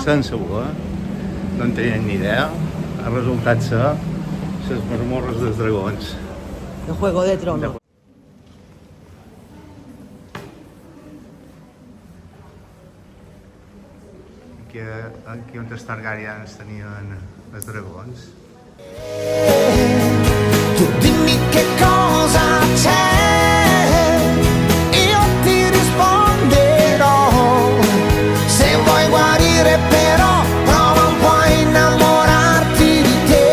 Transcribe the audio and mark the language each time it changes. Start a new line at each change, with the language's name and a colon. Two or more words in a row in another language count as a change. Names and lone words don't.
Catalan: sense voler, no en tenien ni idea, ha resultat ser les marmorres dels dragons. De Juego de Tronos. Aquí on els Targaryens tenien els dragons.
Italian: Tu dimmi che cosa c'è, io ti risponderò. Se vuoi guarire però, prova un po' a innamorarti di te.